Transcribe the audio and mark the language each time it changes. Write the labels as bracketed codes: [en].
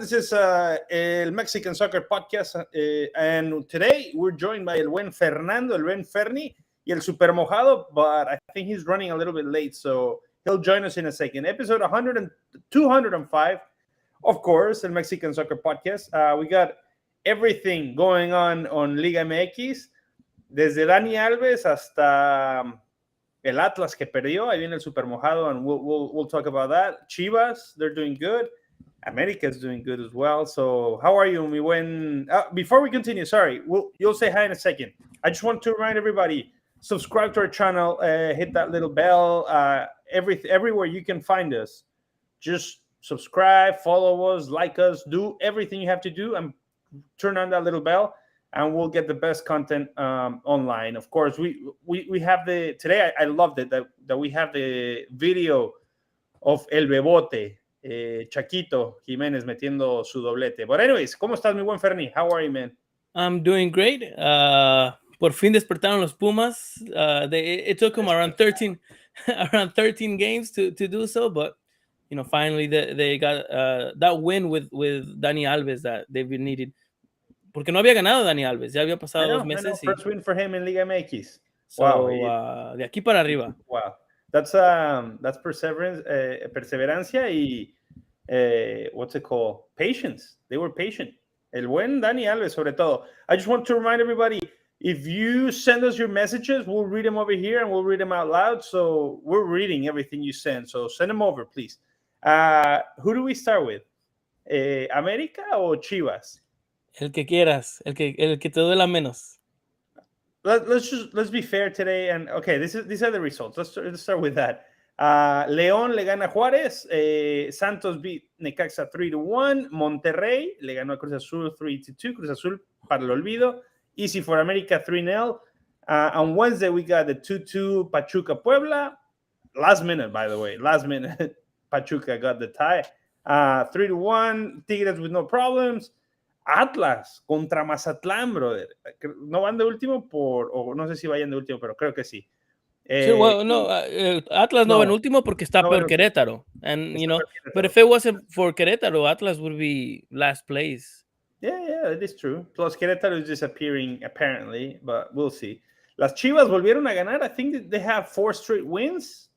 [en] This is El Mexican Soccer Podcast. And today we're joined by [es] el buen Fernando, el buen Ferni, y el super Mojado, [en] but I think he's running a little bit late, so he'll join us in a second. Episode 205, of course, El Mexican Soccer Podcast. We got everything going on Liga MX. [es] Desde Dani Alves hasta el Atlas que perdió. Ahí viene el super mojado, [en] and we'll talk about that. Chivas, they're doing good. America's doing good as well. So how are you, [es] mi buen? [en] Before we continue, sorry, you'll say hi in a second. I just want to remind everybody, subscribe to our channel, hit that little bell, everywhere you can find us. Just subscribe, follow us, like us, do everything you have to do, and turn on that little bell, and we'll get the best content online. Of course, we have today. I loved it that we have the video of El Bebote, Chaquito Jiménez [es] metiendo su doblete. [en] But anyways, [es] ¿cómo estás, mi buen Ferni? [en] How are you, man? I'm doing great. [es] Por fin despertaron los Pumas. [en] It took them around 13 games to do so, but finally they got that win with Dani Alves that they've been needed. [es] Porque no había ganado Dani Alves, ya había pasado 2 meses. [en] First win for him in Liga MX. So, wow. [es] De aquí para arriba. [en] Wow. That's perseverance, perseverancia y what's it called? Patience. They were patient. [es] El buen Dani Alves, sobre todo. [en] I just want to remind everybody, if you send us your messages, we'll read them over here and we'll read them out loud. So we're reading everything you send. So send them over, please. Who do we start with? [es] ¿América o Chivas? El que quieras, el que te duela menos. [en] Let's be fair today, and okay, these are the results. Let's start with that. [es] León le gana a Juárez. [en] Santos beat Necaxa 3-1. [es] Monterrey le ganó a Cruz Azul 3-2. Cruz Azul para el olvido. [en] Easy for America 3-0. On Wednesday we got the 2-2 Pachuca Puebla. Last minute, by the way. Last minute Pachuca got the tie. 3-1. Tigres with no problems. [es] Atlas contra Mazatlán, brother. No van de último o no sé si vayan de último, pero creo que sí. Sí, [en] well, [es] no, Atlas no va en último porque está peor Querétaro. [en] And, but if it wasn't for Querétaro, Atlas would be last place. Yeah, it is true. Plus, Querétaro is disappearing, apparently, but we'll see. [es] Las Chivas volvieron a ganar. [en] I think they have 4 straight wins.